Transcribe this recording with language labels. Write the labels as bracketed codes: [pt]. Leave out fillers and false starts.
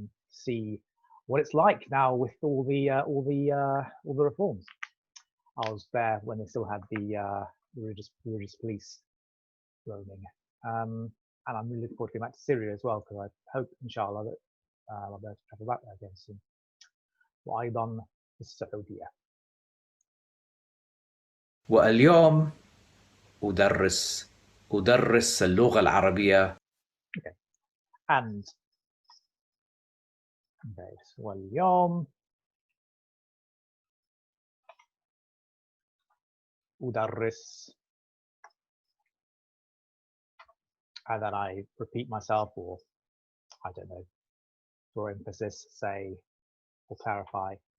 [en] See what it's like now with all the reforms. I was there when they still had the religious police roaming. And I'm really looking forward to going back to Syria as well, because I hope, inshallah, that I'll be able to travel back there again soon. [ar] وأيضا في السعودية. واليوم أدرس اللغة العربية. [en] Okay. And okay, [ar] واليوم أدرس. [en] And then I repeat myself, or I don't know, for emphasis, say, or clarify.